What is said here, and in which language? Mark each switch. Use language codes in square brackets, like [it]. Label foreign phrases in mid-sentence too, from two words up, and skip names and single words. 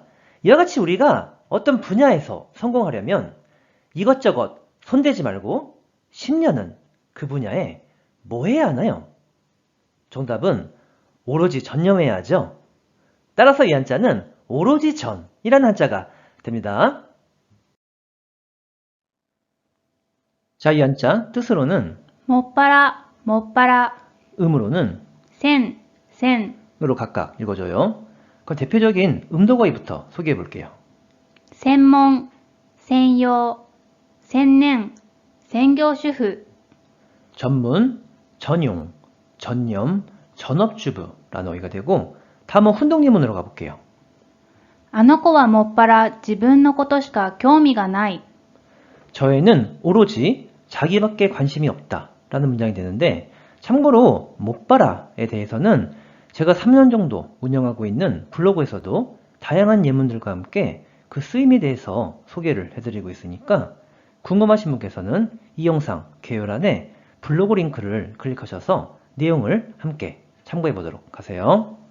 [ko] 이와 같이 우리가 어떤 분야에서 성공하려면 이것저것 손대지 말고 10년은 그 분야에 뭐 해야 하나요? 정답은 오로지 전념해야 하죠. 따라서 이 한자는 오로지 전이라는 한자가 됩니다. 자, 이 한자 뜻으로는 [ja] もっぱら、もっぱら、 [ko] 음으로는 [ja] 千、千、 [ko] 으로 각각 읽어줘요. 그럼 대표적인 음도거의부터 소개해 볼게요. [ja] 専門、専用、専念、専業主婦、 [ko] 전문, 전용, 전념, 전업주부라는 어휘가 되고 다음은 훈독예문으로 가볼게요. [ja] あの子はもっぱら自分のことしか興味がない。 [ko] 저에는 오로지 자기밖에 관심이 없다 라는 문장이 되는데 참고로 못바라에 대해서는 제가 3년 정도 운영하고 있는 블로그에서도 다양한 예문들과 함께 그 쓰임에 대해서 소개를 해드리고 있으니까 궁금하신 분께서는 이 영상 개요란에 블로그 링크를 클릭하셔서 내용을 함께 참고해 보도록 하세요.